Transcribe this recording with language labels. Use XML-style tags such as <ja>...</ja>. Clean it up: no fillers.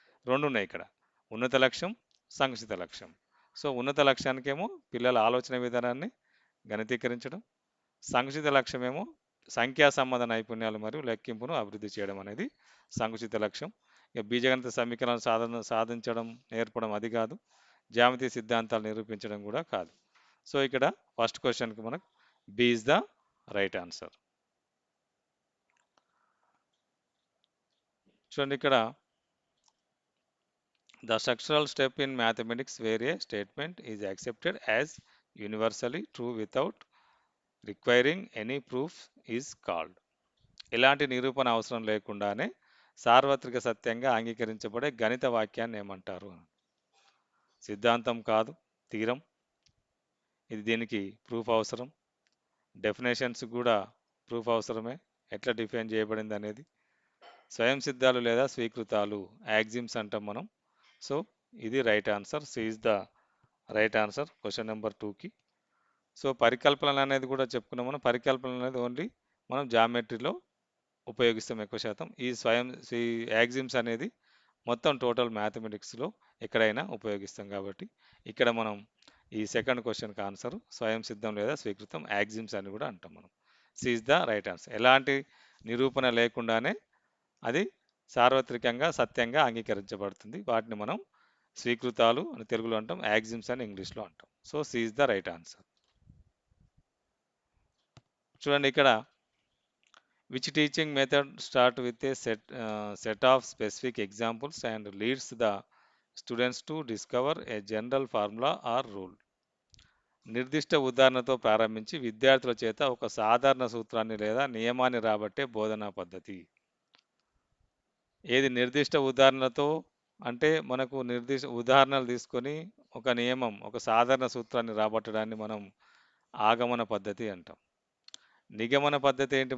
<te>రెండు ఉన్నాయి ఇక్కడ, ఉన్నత లక్ష్యం, సంకుచిత లక్ష్యం. సో ఉన్నత లక్ష్యానికేమో పిల్లల ఆలోచన విధానాన్ని గణితీకరించడం, సంకుచిత లక్ష్యమేమో సంఖ్యా సంబంధ నైపుణ్యాలు మరియు లెక్కింపును అభివృద్ధి చేయడం అనేది సంకుచిత లక్ష్యం. ఇక బీజగణిత సమీకరణాలు సాధించడం నేర్పడం అది కాదు, జ్యామితీయ సిద్ధాంతాలు నిరూపించడం కూడా కాదు. సో ఇక్కడ ఫస్ట్ క్వశ్చన్కి మనకు</te> <en>B is the right answer.</en> <te>చూడండి, ఇక్కడ</te> <en>the structural step in mathematics where a statement is accepted as universally true without requiring any proof is called.</en> <te>ఎలాంటి నిరూపణ అవసరం లేకుండానే సార్వత్రిక సత్యంగా అంగీకరించబడే గణిత వాక్యాన్ని ఏమంటారు? సిద్ధాంతం కాదు, తీరం. ఇది దీనికి ప్రూఫ్ అవసరం. డెఫినేషన్స్ కూడా ప్రూఫ్ అవసరమే, ఎట్లా డిఫైన్ చేయబడింది అనేది. స్వయం సిద్ధాలు లేదా స్వీకృతాలు, యాక్సిమ్స్ అంటాం మనం. సో ఇది right answer.</te> <en>C is the right answer</en> <te>question number 2కి. సో పరికల్పన అనేది కూడా చెప్పుకున్నాం మనం. పరికల్పన అనేది ఓన్లీ మనం జామెట్రీలో ఉపయోగిస్తాం ఎక్కువ శాతం. ఈ యాక్సిమ్స్ అనేది మొత్తం టోటల్ మ్యాథమెటిక్స్లో ఎక్కడైనా ఉపయోగిస్తాం. కాబట్టి ఇక్కడ మనం ఈ సెకండ్ క్వశ్చన్కి ఆన్సర్ స్వయం సిద్ధం లేదా స్వీకృతం, యాక్సిమ్స్ అని కూడా అంటాం మనం.</te> <en>C is the right answer.</en> <te>ఎలాంటి నిరూపణ లేకుండానే అది సార్వత్రికంగా సత్యంగా అంగీకరించబడుతుంది. వాటిని మనం స్వీకృతాలు అని తెలుగులో అంటాం, యాక్సిమ్స్ అని ఇంగ్లీష్లో అంటాం.</te> <en>So C is the right answer.</en> <te>చూడండి, ఇక్కడ</te> <en>which teaching method start with a set of specific examples and leads the students to discover a general formula or rule.</en> <te>నిర్దిష్ట ఉదాహరణతో ప్రారంభించి విద్యార్థుల చేత ఒక సాధారణ సూత్రాన్ని లేదా నియమాన్ని రాబట్టే బోధనా పద్ధతి. ఏది నిర్దిష్ట ఉదాహరణతో అంటే మనకు నిర్దిష్ట ఉదాహరణలు తీసుకొని ఒక నియమం, ఒక సాధారణ సూత్రాన్ని రాబట్టడాన్ని మనం ఆగమన పద్ధతి అంటాం. నిగమన పద్ధతి ఏంటి?</te>